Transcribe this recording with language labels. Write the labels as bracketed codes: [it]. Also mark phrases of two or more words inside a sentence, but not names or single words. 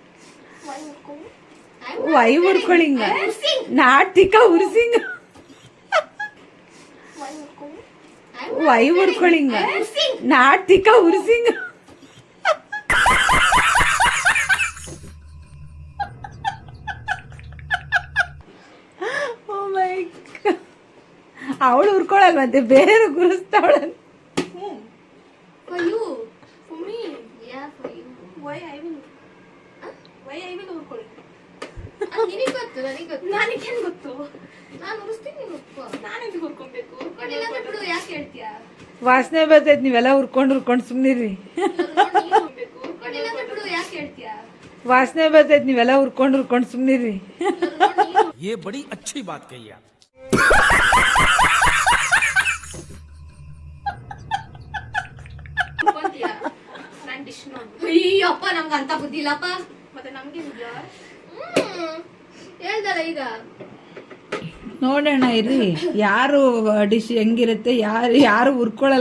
[kn] ವೈ ಹುರ್ಕೊಳಿಂಗ ನಾಟಿಕ ಉರ್ಸಿಂಗ ವೈ ಹುರ್ಕೊಳಿಂಗ ನಾಟಿಕ ಉರ್ಸಿಂಗ. ಅವಳು ಹುರ್ಕೊಳಲ್ವಂತೆ, ಬೇರೆ ಗುರುಸ್ತಾವಳ. [en] For you, for me, yeah, for you. Why I will ಹುರ್ಕೊಳ್ಳಿ. [kn] ನಿನಗೆ ಗೊತ್ತು, ನನಗೆ ಗೊತ್ತು. ನನಗೇನು ಗೊತ್ತು? ನಾನು ಹುರಿಸ್ತೀನಿ, ನೀನು ಹುರ್ಕೊ. ನಾನೆಂದು ಹುರ್ಕೊಬೇಕು? ಹುರ್ಕೊಂಡಿಲ್ಲ ಅಂದ್ರೆ ಬಿಡು, ಯಾಕೆ ಹೇಳ್ತೀಯಾ? ವಾಸನೆ ಬರ್ತೈತೆ, ನೀವೆಲ್ಲ ಹುರ್ಕೊಂಡು ಸುಮ್ಮನಿರಿ. ಹುರ್ಕೊಂಡಿಲ್ಲ ಅಂದ್ರೆ ಬಿಡು, ಯಾಕೆ ಹೇಳ್ತೀಯಾ? ವಾಸನೆ ಬರ್ತೈತೆ, ನೀವೆಲ್ಲ ಹುರ್ಕೊಂಡು ಸುಮ್ಮನಿರಿ. [hi] ये बड़ी अच्छी बात कही आप. [kn] ಅಯ್ಯಪ್ಪ ನಮ್ಗೆ ಅಂತ ಬುದ್ಧಿ ಇಲ್ಲಪ್ಪ. ಮತ್ತೆ ನಮ್ಗೆ ಹೇಳ್ದಲ್ಲ ಈಗ. ನೋಡೋಣ ಇರ್ರಿ, ಯಾರು ಡಿಶ್ ಹೆಂಗಿರುತ್ತೆ, ಯಾರು ಹುರ್ಕೊಳ್ಳಲ್ಲ.